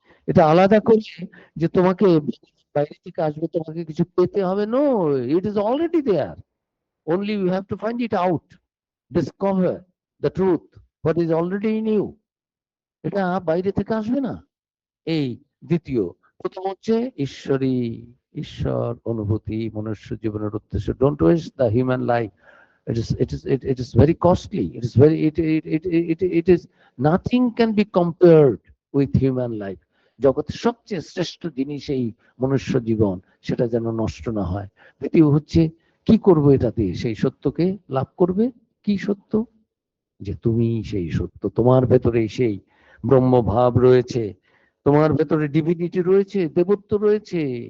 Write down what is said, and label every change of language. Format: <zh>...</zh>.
<bn>এটা আলাদা করে যে তোমাকে বাইরে থেকে আসবে, তোমাকে কিছু পেতে হবে,</bn> <en>No, it is already there, only you have to find it out, discover the truth what is already in you।</en> <bn>এটা বাইরে থেকে আসবে না। এই দ্বিতীয়। প্রথম হচ্ছে ঈশ্বরী, ঈশ্বর অনুভূতি মনুষ্য জীবনের উদ্দেশ্য।</bn> <en>Don't waste the human life, it is very costly, it is very it is nothing can be compared with human life।</en> <bn>জগতের সবচেয়ে শ্রেষ্ঠ জিনিস এই মনুষ্য জীবন, সেটা যেন নষ্ট না হয়। দ্বিতীয় হচ্ছে কি করবো এটা দিয়ে, সেই সত্যকে লাভ করবে। কি সত্য? যে তুমি সেই সত্য, তোমার ভেতরে সেই ব্রহ্মভাব রয়েছে, তোমার ভেতরে ডিভিনিটি রয়েছে, দেবত্ব রয়েছে।</bn>